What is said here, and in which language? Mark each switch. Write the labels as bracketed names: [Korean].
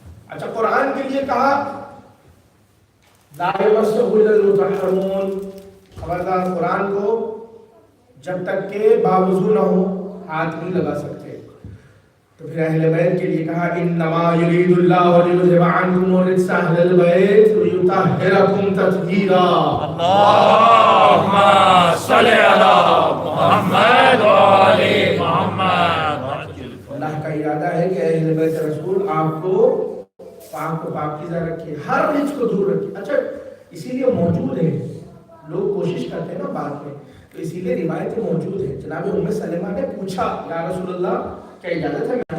[Urdu] اچھا قرآن کے لیے کہا [Arabic] لا یمسہ الا المطہرون. [Urdu] خبردار قرآن کو جب تک کہ باوضو نہ ہو ہاتھ نہیں لگا سکتے. تو پھر اہل بیت کے لیے کہا [Arabic] انما یرید اللہ لیذھب عنکم الرجس اہل البیت ویطہرکم تطہیرا. اللهم صل على محمد وآل محمد وعجل فرجهم. [Urdu] اللہ کا ارادہ ہے کہ اہل بیت رسول آپ کو پاکیزہ رکھے, ہر رجس کو دور رکھے. اچھا اسی لیے موجود ہے, لوگ کوشش کرتے ہیں نا بات میں, تو اسی لیے روایتیں موجود ہیں. جناب ام سلمہ نے پوچھا یا رسول اللہ کیا اجازت ہے؟